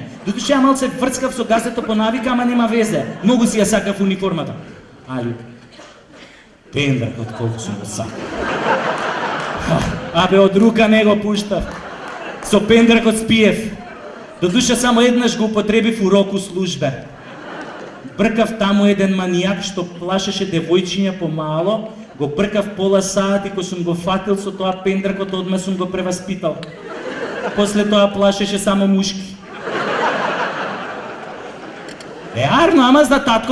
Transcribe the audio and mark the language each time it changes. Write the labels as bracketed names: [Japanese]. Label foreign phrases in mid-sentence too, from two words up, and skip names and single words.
[Macedonian] Додуше ја малце врцкав со газето по навика, ама нема везе. Многу си ја сакав униформата. Али, пендракот колку сум го сакав. Абе, од рука не го пуштав. Со пендракот спиев. Додуше само еднаш го употребив [Serbian] у року службе. [Macedonian] Бркав таму еден манијак што плашеше девојчиња помало, го бркав пола саат и кога сум го фатил со тоа пендракот, одма сум го преваспитал. После тоа плашеше само мушки. Арно, ама за татко.